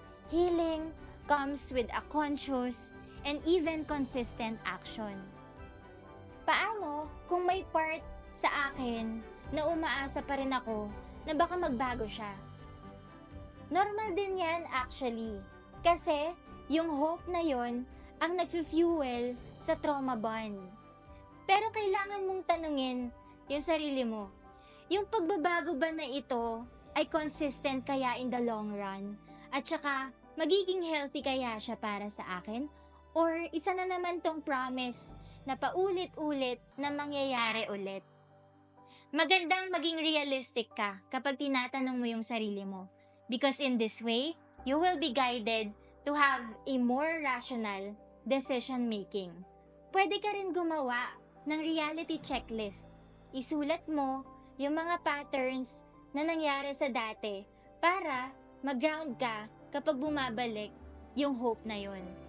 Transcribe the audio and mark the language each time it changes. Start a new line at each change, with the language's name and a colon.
English: Healing comes with a conscious and even consistent action.
Filipino: Paano kung may part sa akin na umaasa pa rin ako na baka magbago siya? Normal din yan actually. Kasi yung hope na yon ang nag-fuel sa trauma bond. Pero kailangan mong tanungin yung sarili mo. Yung pagbabago ba na ito ay consistent kaya
English: in the long run?
Filipino: At saka magiging healthy kaya siya para sa akin? Or isa na naman tong promise na paulit-ulit na mangyayari ulit? Magandang maging realistic ka kapag tinatanong mo yung sarili mo.
English: Because in this way, you will be guided to have a more rational decision-making.
Filipino: Pwede ka rin gumawa ng reality checklist. Isulat mo yung mga patterns na nangyari sa dati para mag-ground ka kapag bumabalik yung hope na yun.